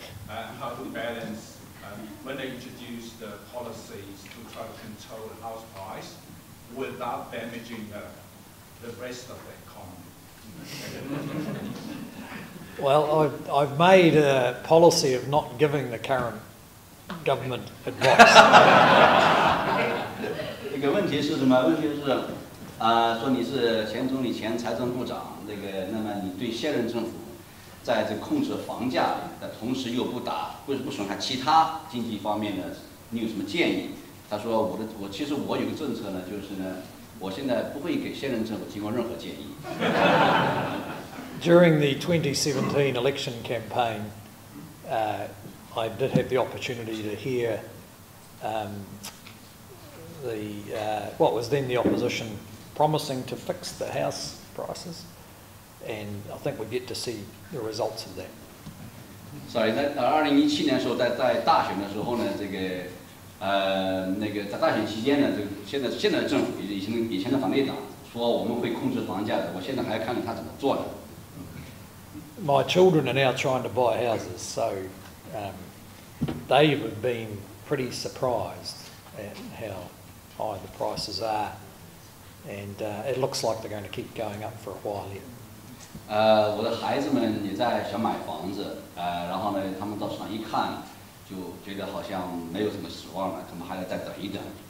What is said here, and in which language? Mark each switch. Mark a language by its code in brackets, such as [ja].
[en] How to balance when they introduce the policies to try to control the house price without damaging the rest of the economy? Well, I've made a policy of not giving the current government advice. [zh] 这个问题是什么？问题是说你是前总理、前财政部长，那么你对现任政府在这控制房价的同时又不损害其他经济方面的，你有什么建议？他说其实我有个政策呢，就是呢，我现在不会给现任政府提供任何建议。 [en] During the 2017 election campaign, I did have the opportunity to hear what was then the opposition promising to fix the house prices, and I think we get to see the results of that. [zh] Sorry, 在2017年的时候，在大选的时候呢，在大选期间呢，现在的政府以前的反对党说我们会控制房价的，我现在还要看看他怎么做的。 [en] My children are now trying to buy houses, so they have been pretty surprised at how high the prices are, and it looks like they're going to keep going up for a while yet. [zh] 我的孩子们也在想买房子，然后呢，他们到市场一看，就觉得好像没有什么指望了，可能还要再等一等。